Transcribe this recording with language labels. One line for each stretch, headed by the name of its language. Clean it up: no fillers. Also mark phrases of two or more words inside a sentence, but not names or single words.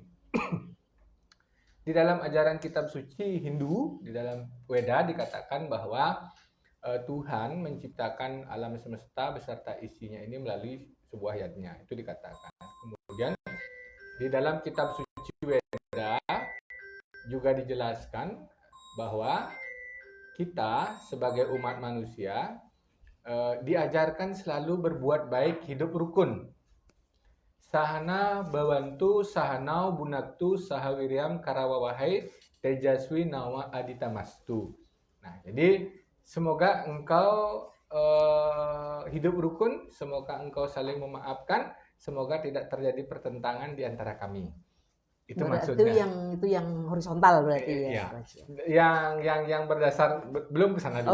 Indonesian: Di dalam ajaran kitab suci Hindu, di dalam Weda dikatakan bahwa Tuhan menciptakan alam semesta beserta isinya ini melalui sebuah yatnya. Itu dikatakan. Kemudian di dalam kitab suci Weda juga dijelaskan bahwa kita sebagai umat manusia diajarkan selalu berbuat baik, hidup rukun.
Sanskrit: Sahana bawantu sahanau bunaktu sahawiryam karawawahai tejaswi nawa aditamastu.
Indonesian: Nah, jadi semoga engkau hidup rukun, semoga engkau saling memaafkan, semoga tidak terjadi pertentangan di antara kami. Itu maksudnya. Itu yang horizontal berarti ya. Yang berdasar belum ke sana dulu.